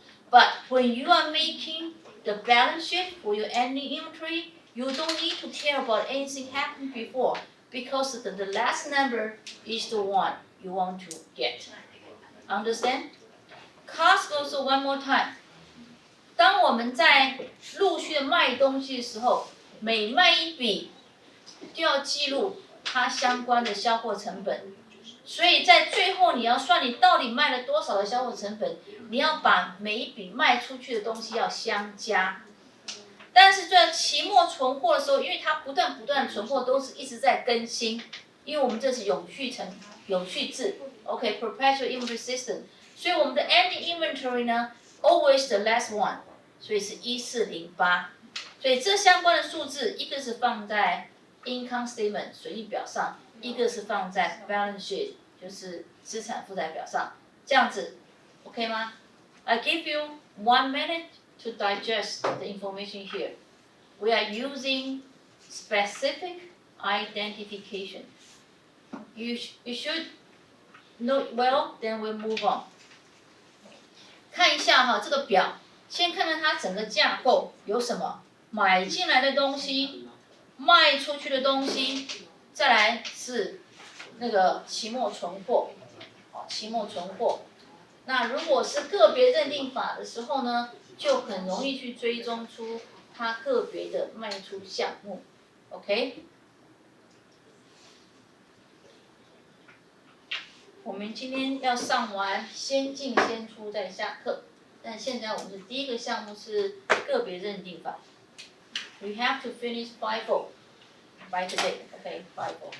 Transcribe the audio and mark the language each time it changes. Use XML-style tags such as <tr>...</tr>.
<en>But when you are making the balance sheet for your ending inventory, you don't need to care about anything happened before because the last number is the one you want to get. Understand? Cost goods sold one more time.</en> <zh>当我们在陆续的卖东西的时候，每卖一笔就要记录它相关的销货成本。所以在最后你要算你到底卖了多少的销货成本，你要把每一笔卖出去的东西要相加。但是在期末存货的时候，因为它不断存货都是一直在更新，因为我们这是永续制 ，OK</zh> <en>perpetual inventory system，</en> <zh>所以我们的 ending inventory 呢</zh> <en>always the last one，</en> <zh>所以是1408。所以这相关的数字，一个是放在 income statement 损益表上，一个是放在 balance sheet 就是资产负债表上，这样子 OK 吗 ？</zh> <en>I give you 1 minute to digest the information here. We are using specific identification. You should know it well, then we'll move on.</en> <zh>看一下哈，这个表，先看看它整个架构有什么，买进来的东西，卖出去的东西，再来是那个期末存货，期末存货。那如果是个别认定法的时候呢，就很容易去追踪出它个别的卖出项目 ，OK？我们今天要上完先进先出再下课，但现在我们的第一个项目是个别认定法。</zh> <en>We have to finish 5-0 by today, OK? 5-0。</en>